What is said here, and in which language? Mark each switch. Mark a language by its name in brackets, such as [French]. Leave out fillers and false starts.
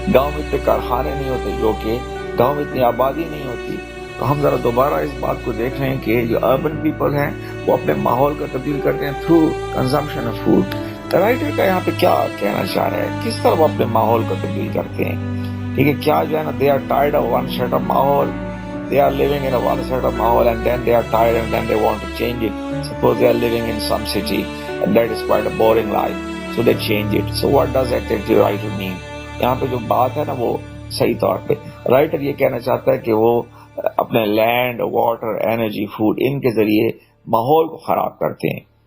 [Urdu] گاؤں میں اتنے کارخانے نہیں ہوتے, جو کہ گاؤں میں اتنی آبادی نہیں ہوتی. تو ہم ذرا دوبارہ اس بات کو دیکھ لیں کہ جو اربن پیپل ہیں وہ اپنے ماحول کو تبدیل کرتے ہیں through consumption of food. Writer کا یہاں پہ کیا کہنا چاہ رہا ہے, کس طرح وہ اپنے ماحول کو تبدیل کرتے ہیں. ٹھیک ہے, کیا جو ہے نا [English] they are tired of one set of ماحول, they are living in a one set of ماحول and then they are tired and then they want to change it. Suppose they are living in some city and that is quite a boring life, so they change it. So what does actually writer mean? [Urdu] یہاں پہ جو بات ہے نا وہ صحیح طور پہ رائٹر یہ کہنا چاہتا ہے کہ وہ اپنے لینڈ, واٹر, انرجی, فوڈ, ان کے ذریعے ماحول کو خراب کرتے ہیں.